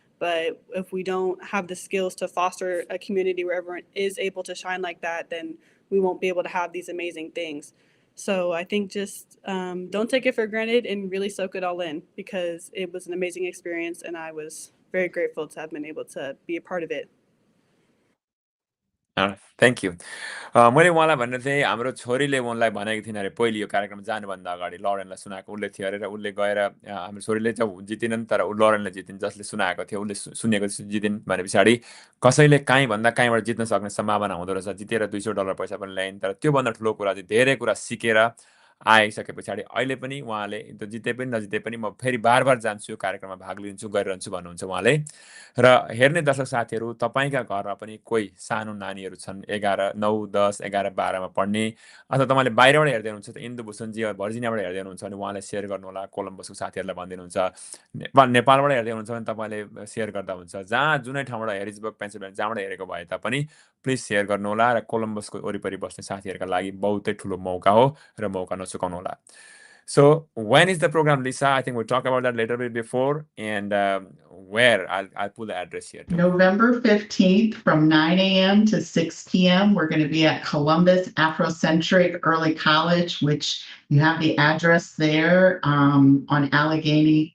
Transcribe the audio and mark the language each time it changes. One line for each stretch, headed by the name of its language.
English: But if we don't have the skills to foster a community where everyone is able to shine like that, then we won't be able to have these amazing things. So I think just don't take it for granted and really soak it all in, because it was an amazing experience and I was very grateful to have been able to be a part of it. Thank you.
Nepali: मैले उहाँलाई भन्ने थिएँ, हाम्रो छोरीले उनलाई भनेको थिइन् अरे पहिले यो कार्यक्रम जानुभन्दा अगाडि लरेनलाई सुनाएको उसले थियो अरे, र उसले गएर हाम्रो छोरीले चाहिँ जितिनन्, तर लरेनले जितिन्, जसले सुनाएको थियो उसले सुनेको जितिन् भने पछाडि कसैले काहीँभन्दा काहीँबाट जित्न सक्ने सम्भावना हुँदो रहेछ। जितेर $200 पैसा पनि ल्याइन्, तर त्योभन्दा ठुलो कुरा चाहिँ धेरै कुरा सिकेर आइसके पछाडि अहिले पनि उहाँले जिते पनि नजिते पनि म फेरि बार जान्छु, यो कार्यक्रममा भाग लिन्छु, गरिरहन्छु भन्नुहुन्छ उहाँले। र हेर्ने दर्शक साथीहरू, तपाईँका घरमा पनि कोही सानो नानीहरू छन्, 11, 9, 10, 11, 12मा पढ्ने, अथवा तपाईँले बाहिरबाट हेर्दै हुनुहुन्छ त इन्दुभूषणजी भर्जिनियाबाट हेर्दै हुनुहुन्छ भने उहाँलाई सेयर गर्नुहोला, कोलम्बसको साथीहरूलाई भनिदिनुहुन्छ। नेपालबाट हेर्दै हुनुहुन्छ भने तपाईँले सेयर गर्दा हुन्छ। जहाँ जुनै ठाउँबाट हेरिजबर्ग, पेन्सिलभेनिया जहाँबाट हेरेको भए तापनि प्लिज सेयर गर्नुहोला, र कोलम्बसको वरिपरि बस्ने साथीहरूका लागि बहुतै ठुलो मौका हो, र मौका नचुकाउनुहोला।
English: So when is the program, Lisa? I think we'll talk about that a little bit before, and where I'll put the address here too. November 15th from 9 a.m. to 6 p.m. We're going to be at Columbus Afrocentric Early College, which you have the address there on Allegheny.